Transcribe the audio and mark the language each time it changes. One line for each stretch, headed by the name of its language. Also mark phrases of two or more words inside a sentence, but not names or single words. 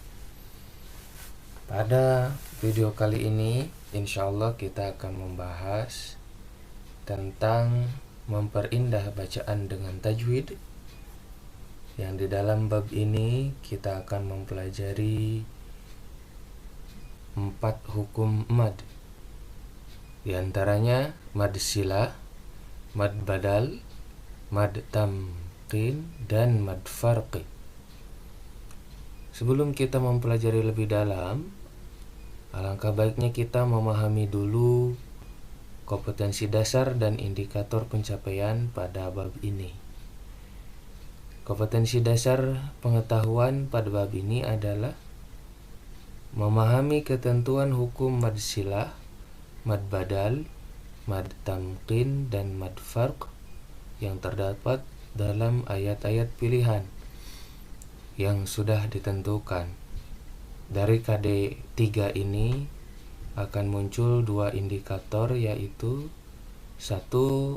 Indonesian: Pada video kali ini, insyaallah kita akan membahas tentang memperindah bacaan dengan tajwid. Yang di dalam bab ini kita akan mempelajari 4 hukum mad. Di antaranya mad silah, mad badal, mad tamkin, dan mad farqi. Sebelum kita mempelajari lebih dalam, alangkah baiknya kita memahami dulu kompetensi dasar dan indikator pencapaian pada bab ini. Kompetensi dasar pengetahuan pada bab ini adalah memahami ketentuan hukum mad silah, mad badal, mad tamkin, dan mad farq yang terdapat dalam ayat-ayat pilihan yang sudah ditentukan. Dari KD 3 ini akan muncul 2 indikator, yaitu 1.